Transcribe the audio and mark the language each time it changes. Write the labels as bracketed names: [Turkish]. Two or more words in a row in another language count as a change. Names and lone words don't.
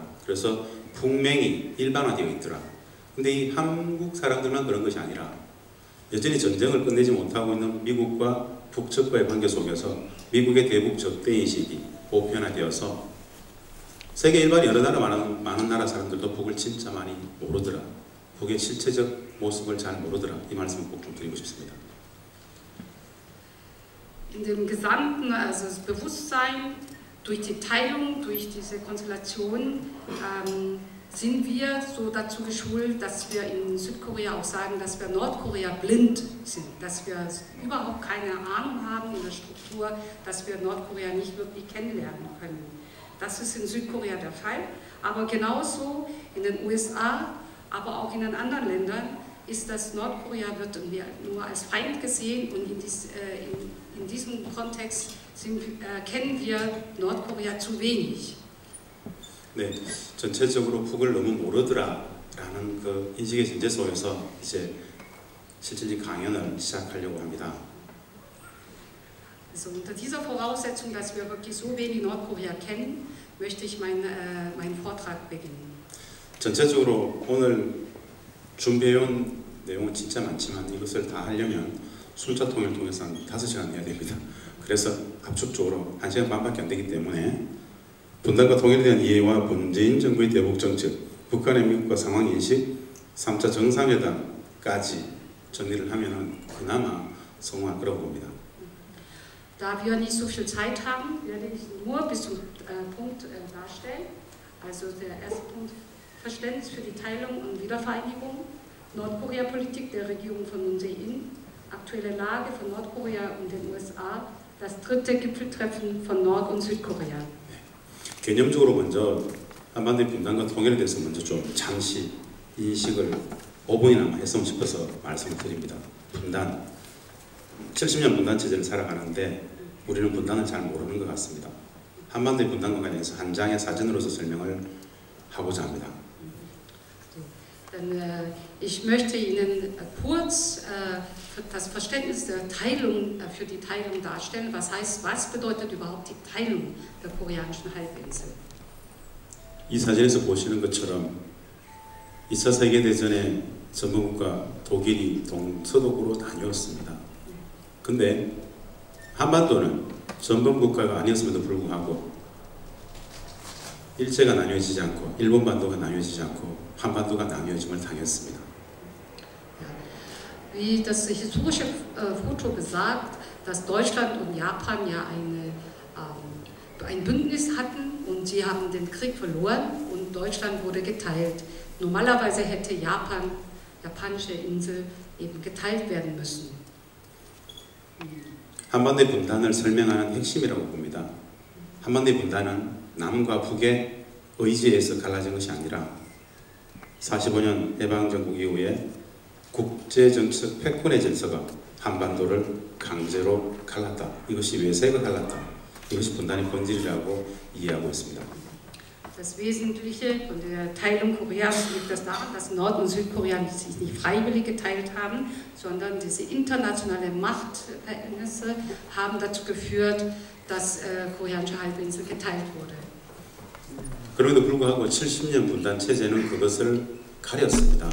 [Korean] 그래서 북맹이 일반화되어 있더라. 근데 이 한국 사람들만 그런 것이 아니라 여전히 전쟁을 끝내지 못하고 있는 미국과 북측과의 관계 속에서 미국의 대북 적대인식이 보편화되어서 세계 일반 여러 나라 많은 나라 사람들도 북을 진짜 많이 모르더라. 북의 실체적 모습을 잘 모르더라. 이 말씀을 꼭 좀 드리고 싶습니다. [German] In dem gesamten das Bewusstsein durch die Teilung, durch diese Konstellation sind wir so dazu geschult, dass wir in Südkorea auch sagen, dass wir Nordkorea blind sind, dass wir überhaupt keine Ahnung haben in der Struktur, dass wir Nordkorea nicht wirklich kennenlernen können. Das ist in Südkorea der Fall, aber genauso in den USA, aber auch in den anderen Ländern ist das Nordkorea wird nur als Feind gesehen und in diesem Kontext kennen wir Nordkorea zu wenig. [Korean] 네, 전체적으로 북을 너무 모르더라라는 그 인식의 전제 속에서 이제 실질적 강연을 시작하려고 합니다. [German] Also unter dieser Voraussetzung, dass wir wirklich so wenig Nordkorea kennen, möchte ich meinen Vortrag beginnen. [Korean] 전체적으로 오늘 준비해온 내용은 진짜 많지만 이것을 다 하려면 순차 통일을 통해서 한 5시간 해야 됩니다. 그래서 압축적으로 1시간 반밖에 안 되기 때문에 분단과 통일에 대한 이해와 문재인 정부의 대북 정책, 북한의 미국과 상황 인식, 3차 정상회담까지 정리를 하면은 그나마 성공할 거라고 봅니다. [German] Da wir nicht so viel Zeit haben, werde ich nur bis zum Punkt darstellen. Also der erste Punkt, Verständnis für die Teilung und Wiedervereinigung, Nordkorea-Politik der Regierung von Moon Jae-in, aktuelle Lage von Nordkorea und den USA, das dritte Gipfeltreffen von Nord- und Südkorea. [Korean] 개념적으로 먼저 한반도의 분단과 통일에 대해서 먼저 좀 잠시 인식을 5분이나마 했으면 싶어서 말씀을 드립니다. 분단, 70년 분단 체제를 살아가는데 우리는 분단을 잘 모르는 것 같습니다. 한반도의 분단과 관련해서 한 장의 사진으로서 설명을 하고자 합니다. [German] Ich möchte Ihnen kurz das Verständnis der Teilung für die Teilung darstellen. Was bedeutet überhaupt die Teilung der koreanischen Halbinsel? [Korean] 이 사진에서 보시는 것처럼 2차 세계대전에 전범국가 독일이 동서독으로 나뉘었습니다. 근데 한반도는 전범국가가 아니었음에도 불구하고 일제가 나뉘어지지 않고 일본 반도가 나뉘어지지 않고 한반도가 나뉘어짐을 당했습니다. [German] Wie das historische Foto besagt, dass Deutschland und Japan ja ein Bündnis hatten und sie haben den Krieg verloren und Deutschland wurde geteilt. Normalerweise hätte japanische Insel eben geteilt werden müssen. [Korean] 한반도의 분단을 설명하는 핵심이라고 봅니다. 한반도의 분단은 남과 북의 의지에서 갈라진 것이 아니라 45년 해방정국 이후에 국제정책 패권의 질서가 한반도를 강제로 갈랐다. 이것이 외세가 갈랐다. 이것이 분단의 본질이라고 이해하고 있습니다. [German] Das Wesentliche von der Teilung Koreas liegt das daran, dass Nord- und Südkorea sich nicht freiwillig geteilt haben, sondern diese internationalen Machtverhältnisse haben dazu geführt, dass koreanische Halbinsel geteilt wurde. [Korean] 그럼에도 불구하고 70년 분단 체제는 그것을 가렸습니다.